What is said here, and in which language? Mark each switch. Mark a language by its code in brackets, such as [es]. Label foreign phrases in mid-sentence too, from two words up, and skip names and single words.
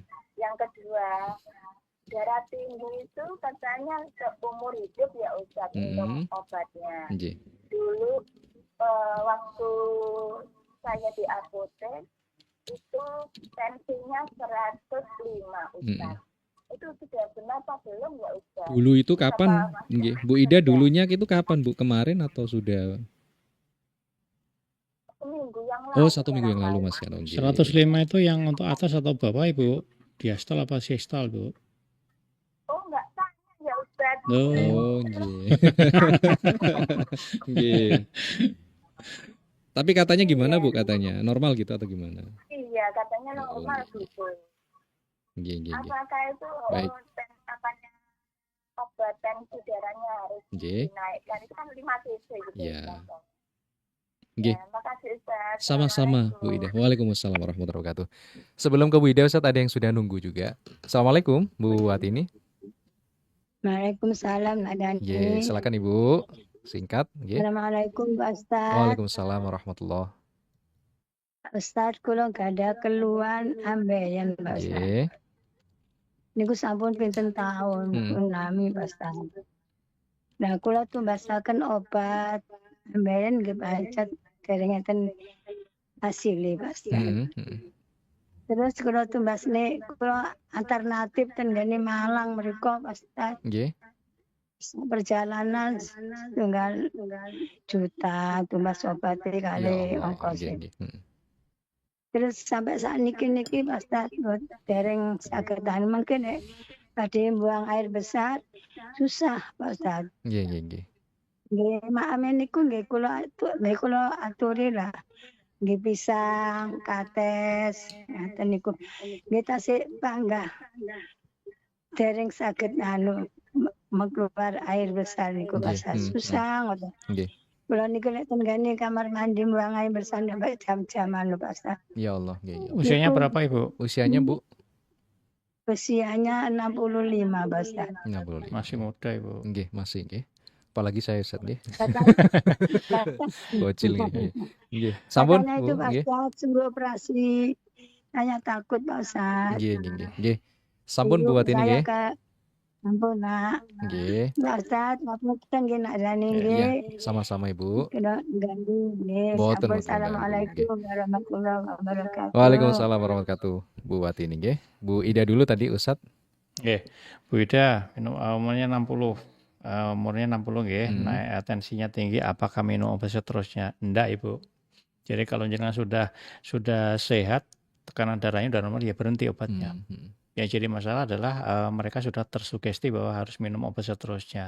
[id] Yang kedua, darah tinggi itu katanya seumur hidup ya Ustaz minum obatnya. Nggih. Dulu waktu saya di apotek itu tensinya 105 Ustaz. Itu sudah benar apa belum ya Ustaz? Dulu itu kapan? Nggih. Bu Ida dulunya itu kapan Bu? Kemarin atau sudah? Seminggu yang lalu. Oh, 1 minggu yang lalu Mas ya. 105 itu yang untuk atas atau bawah Ibu? Diastol apa sistol Bu? Oh enggak tanya ya Ustaz. Oh, nggih. Nggih. Tapi katanya gimana Bu katanya? Normal gitu atau gimana? Iya, katanya normal gitu. Nggih. Apakah itu Baik. Obat tensi darahnya harus dinaikkan? Itu kan 5 cc gitu. Iya. Nggih. Makasih Ustaz. Sama-sama Bu Ida. [ar] وعليكم السلام ورحمة الله وبركاته. [id] Sebelum ke Bu Ida Ustaz ada yang sudah nunggu juga. Assalamualaikum Bu Watini. Waalaikumsalam Nak Dani. Nggih, silakan Ibu. Singkat nggih. Assalamualaikum Pak Ustaz. [ar] وعليكم السلام ورحمة الله. [id] Ustaz kula gak ada keluhan ambeien Pak Ustaz. Nggih. [jv] Niku sampun pinten taun nami Pak Ustaz. Nah kula tumbasaken obat ambeien nggih Pak dereng enten hasilé Pak Ustaz. Terus kula tumbasne kula alternatif ten gene Malang mriku Pak Ustaz. Nggih. [id] Perjalanan 1 juta tumbas obatnya kali ongkosnya. Terus sampai saat niki Pak Ustaz [jv] dereng saged [id] mungkin tadi buang air besar susah Pak Ustaz. Nggih. [jv] Nggih, makame niku nggih kula aturi lah. Nggih pisang, kates, ngaten niku. Nggih tasih panggah. Dereng saged [id] mengeluar air besar [jv] niku Pak Ustaz. Susah ngoten. Nggih. Kula niku lek tenggane kamar mandi [id] buang air besar sampai jam-jaman [jv] lho Pak Ustaz. [ar] يا الله, [jv] nggih. [id] Usianya berapa Ibu? Usianya Bu? Usianya 65 Pak Ustaz. 65. Masih muda Ibu. Nggih, masih nggih. Apalagi saya Ustaz nggih. Bocil nggih. Nggih. [jv] Sampun Bu nggih. [id] Pak Ustaz suruh operasi. Saya takut Pak Ustaz. [jv] Nggih. Sampun Bu Watini nggih. Sampun Nak. Nggih. Pak Ustaz, ngapunten nggih Nak Dani nggih. [id] Iya, sama-sama Ibu. Kena ganggu nggih. Boten. [ar] السلام عليكم ورحمة الله وبركاته. وعليكم السلام ورحمة الله وبركاته. [id] Bu Watini nggih. Bu Ida dulu tadi Ustaz. Nggih. Bu Ida minum umurnya 60. Umurnya 60 nggih, naik tensinya tinggi, apakah minum obat seterusnya? Enggak Ibu. Jadi kalau jenengan sudah sehat, tekanan darahnya udah normal ya berhenti obatnya. Yang jadi masalah adalah mereka sudah tersugesti bahwa harus minum obat seterusnya.